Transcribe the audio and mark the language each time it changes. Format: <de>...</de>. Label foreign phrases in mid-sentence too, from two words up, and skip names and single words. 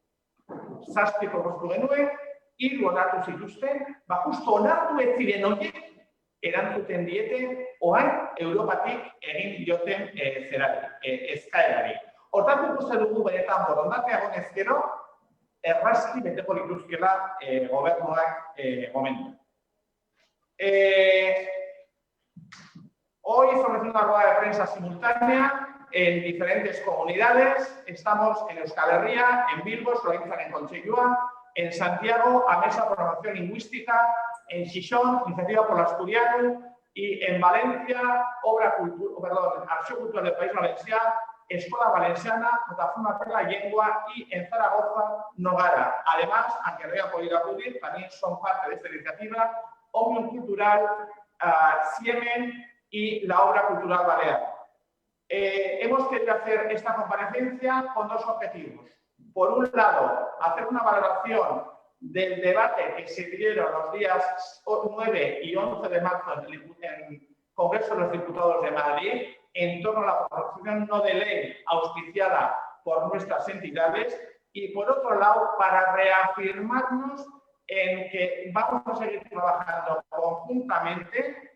<eu>7 propostu genuen, 3 onartu zituzten, justo onartu ez ziren horiek erantzuten diete orain Europatik egin dioten eskaerari. Hortatu ikusten dugu benetan borondatea egonez gero, errazki beteko lituzkela gobernuak momentu.</eu> <es>Hoy estamos haciendo una rueda de prensa simultánea en diferentes comunidades. Estamos en Euskal Herria, en Bilbo, se organizan en Conchellua, en Santiago, a Mesa de Programación Lingüística, en Xixón, Iniciativa por l'Asturiano, y en Valencia, Acció Cultural del País Valencià, Escola Valenciana, Plataforma per la Llengua y en Zaragoza, Nogara. Además, aunque no haya podido acudir, también son parte de esta iniciativa Òmnium Cultural, Siemen y la Obra Cultural Balear. Hemos querido hacer esta comparecencia con dos objetivos. Por un lado, hacer una valoración del debate que se dieron los días 9 y 11 de marzo en el Congreso de los Diputados de Madrid en torno a la proposición no de ley auspiciada por nuestras entidades y, por otro lado, para reafirmarnos en que vamos a seguir trabajando conjuntamente.</es>